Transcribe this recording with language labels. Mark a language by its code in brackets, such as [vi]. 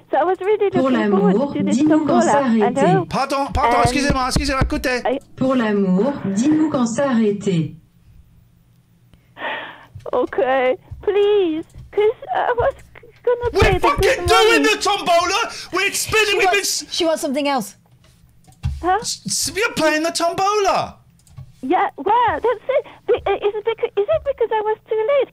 [en] So I was really looking forward to this tombola. Hello? [fr] Pardon. Excusez-moi. Écoutez. Pour l'amour, dis-nous quand s'arrêter. [en] Okay, please, because I was gonna play We're fucking doing the tombola. We're spinning. She wants something else. Huh? You're playing the tombola. Yeah, well, that's it. Is it because I was too late?